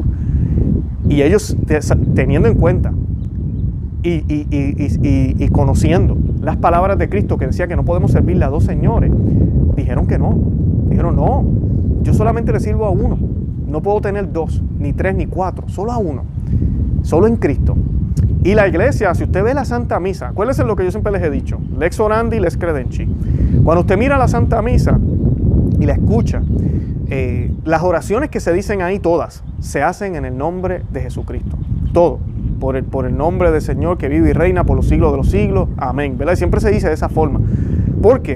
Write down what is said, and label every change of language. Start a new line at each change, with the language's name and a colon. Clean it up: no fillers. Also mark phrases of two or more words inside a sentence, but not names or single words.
Spanish: Y ellos, teniendo en cuenta y conociendo las palabras de Cristo que decía que no podemos servirle a dos señores, dijeron que no. Dijeron, no, yo solamente le sirvo a uno. No puedo tener dos, ni tres, ni cuatro, solo a uno. Solo en Cristo. Y la iglesia, si usted ve la Santa Misa, acuérdense lo que yo siempre les he dicho,
Latin: lex orandi, lex credenci.
Spanish: Cuando usted mira la Santa Misa y la escucha, las oraciones que se dicen ahí todas se hacen en el nombre de Jesucristo. Todo. Por el nombre del Señor que vive y reina por los siglos de los siglos. Amén. ¿Verdad? Y siempre se dice de esa forma. ¿Por qué?